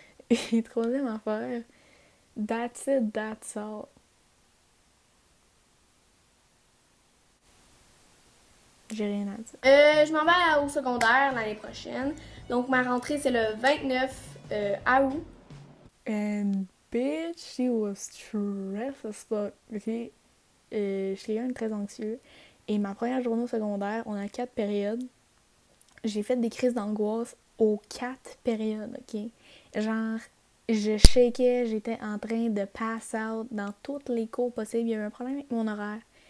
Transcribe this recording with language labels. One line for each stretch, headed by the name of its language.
French: Et troisième affaire,
English: that's it, that's all.
French: J'ai rien à dire. Je m'en vais au secondaire l'année prochaine. Donc ma rentrée c'est le 29 août.
English: And bitch, she was stressed as fuck, ok?
French: Je suis quelqu'un de très anxieux. Et ma première journée au secondaire, on a 4 périodes. J'ai fait des crises d'angoisse aux 4 périodes, ok? Genre, je shakeais, j'étais en train de
English: pass out
French: dans toutes les cours possibles. Il y avait un problème avec mon horaire.